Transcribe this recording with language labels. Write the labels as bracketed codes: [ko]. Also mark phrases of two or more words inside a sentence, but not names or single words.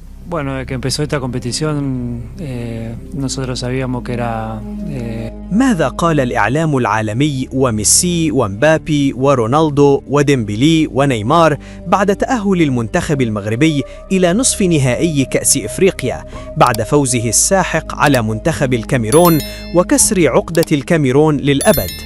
[es] Bueno, desde que empezó esta competición, nosotros sabíamos que era [ar] ماذا قال الإعلام العالمي وميسي ومبابي ورونالدو وديمبلي ونيمار بعد تأهل المنتخب المغربي إلى نصف نهائي كأس إفريقيا بعد فوزه الساحق على منتخب الكاميرون وكسر عقدة الكاميرون للأبد؟